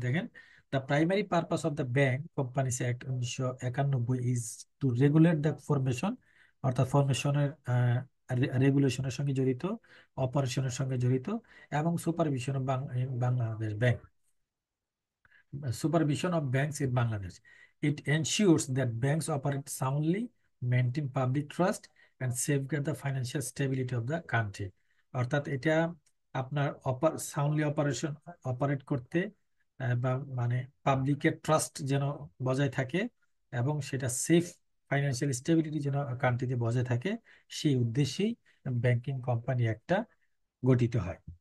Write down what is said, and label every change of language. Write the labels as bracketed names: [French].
[English] দেখেন, the primary purpose of the bank companies act 1991 is to regulate the formation, [Bangla] অর্থাৎ ফরমেশনের রেগুলেশনের সঙ্গে জড়িত, অপারেশনের সঙ্গে জড়িত, এবং supervision Bangladesh bank, [English] supervision of banks in Bangladesh. It ensures that banks operate soundly, maintain public trust, and safeguard the financial stability of the country. [Bangla] অর্থাৎ এটা আপনার সাউন্ডলি অপারেট করতে, বা মানে পাবলিকের ট্রাস্ট যেন বজায় থাকে, এবং সেটা সেফ ফাইন্যান্সিয়াল স্টেবিলিটি যেন কান্ট্রিতে বজায় থাকে, সেই উদ্দেশ্যেই ব্যাংকিং কোম্পানি একটা গঠিত হয়।